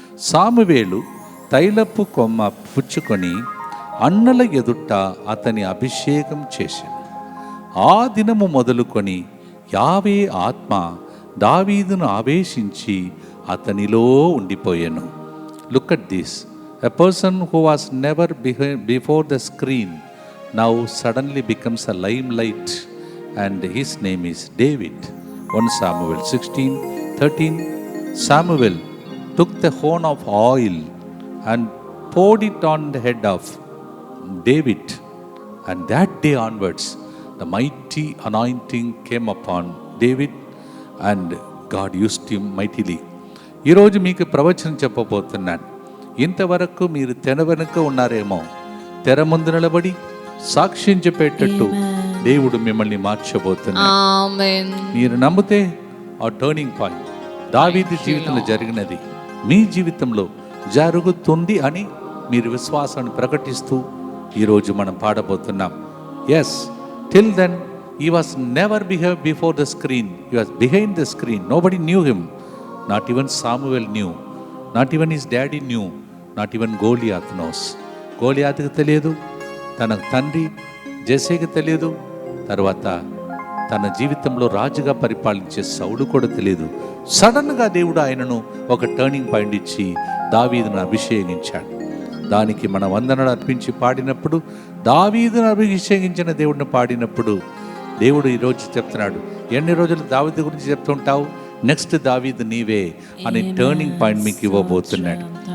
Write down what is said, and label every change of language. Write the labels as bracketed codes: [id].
[te] సామువేలు తైలపు కొమ్మ పుచ్చుకొని అన్నల ఎదుట అతని అభిషేకం చేశాను. ఆ దినము మొదలుకొని యావే ఆత్మ దావీదును ఆవేశించి అతనిలో ఉండిపోయాను. [en] Look at this. A person who was never before the screen now suddenly becomes a limelight, and his name is David. 1 Samuel 16:13. Samuel took the horn of oil and poured it on the head of David, and that day onwards the mighty anointing came upon David and God used him mightily. [te] ఈరోజు మీకు ప్రవచనం చెప్పబోతున్నాను. ఇంతవరకు మీరు తెర వెనుక ఉన్నారేమో, తెర ముందు నిలబడి సాక్ష్యం చెప్పేటట్టు దేవుడు మిమ్మల్ని మార్చబోతున్నాడు. మీరు నమ్మితే ఆ టర్నింగ్ పాయింట్ దావీదు జీవితంలో జరిగినది మీ జీవితంలో జరుగుతుంది అని మీరు విశ్వాసాన్ని ప్రకటిస్తూ ఈరోజు మనం పాడబోతున్నాం. [en] Yes, till then he was never before the screen, he was behind the screen. Nobody knew him, not even Samuel knew, not even his daddy knew, not even Goliath knows. [te] గోలియాతుకు తెలియదు, తన తండ్రి జెస్సేకి తెలియదు, తర్వాత తన జీవితంలో రాజుగా పరిపాలించే సౌలు కూడా తెలియదు. సడన్గా దేవుడు ఆయనను ఒక టర్నింగ్ పాయింట్ ఇచ్చి దావీదును అభిషేకించాడు. దానికి మన వందనలు అర్పించి పాడినప్పుడు, దావీదును అభిషేకించిన దేవుడిని పాడినప్పుడు దేవుడు ఈరోజు చెప్తున్నాడు, ఎన్ని రోజులు దావీదు గురించి చెప్తుంటావు, నెక్స్ట్ దావీదు నీవే అనే టర్నింగ్ పాయింట్ మీకు ఇవ్వబోతున్నాడు.